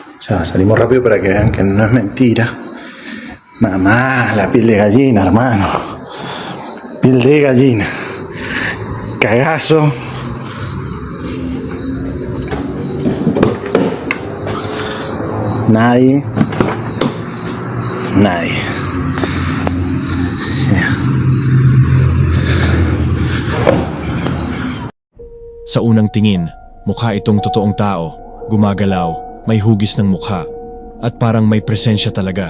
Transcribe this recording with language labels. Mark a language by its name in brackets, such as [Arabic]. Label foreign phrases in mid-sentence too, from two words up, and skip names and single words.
[Spanish] sea, salimos rápido para que vean que no es mentira. Mamá, la piel de gallina, hermano. Piel de gallina. Cagazo. Nadie. [Filipino] Sa unang tingin, mukha itong totoong tao, gumagalaw, may hugis ng mukha, at parang may presensya talaga.